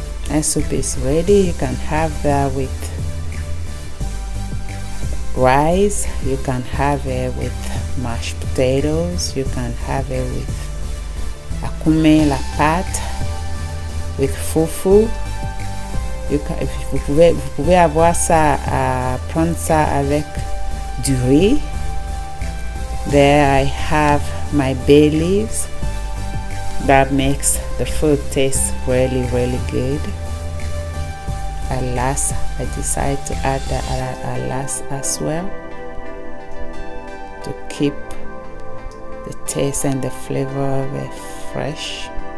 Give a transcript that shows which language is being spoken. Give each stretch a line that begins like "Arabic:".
English: And soup is ready. You can have that with rice, you can have it with mashed potatoes, you can have it with akume la pâte, with fufu.
French: Vous pouvez avoir ça, prendre ça avec du riz.
English: There I have my bay leaves. That makes the food taste really good. At last, I decided to add the alas as well to keep the taste and the flavor of it fresh.